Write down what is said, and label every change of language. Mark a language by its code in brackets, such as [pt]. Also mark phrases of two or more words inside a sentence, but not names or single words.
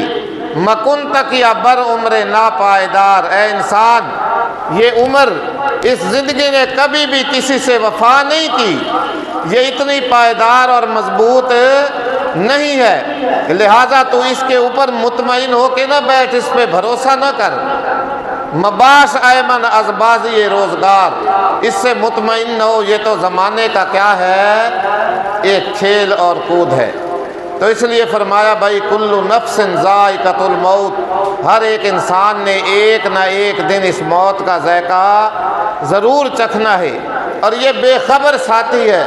[fa] مکن تک یا بر عمر ناپائیدار، [ur] اے انسان یہ عمر، اس زندگی نے کبھی بھی کسی سے وفا نہیں کی، یہ اتنی پائیدار اور مضبوط نہیں ہے، لہٰذا تو اس کے اوپر مطمئن ہو کے نہ بیٹھ، اس پہ بھروسہ نہ کر۔ [fa] مباش ایمن از بازی روزگار، [ur] اس سے مطمئن نہ ہو، یہ تو زمانے کا کیا ہے، ایک کھیل اور کود ہے۔ تو اس لیے فرمایا بھائی [ar] کل نفس ذائقۃ الموت، [ur] ہر ایک انسان نے ایک نہ ایک دن اس موت کا ذائقہ ضرور چکھنا ہے، اور یہ بے خبر ساتھی ہے۔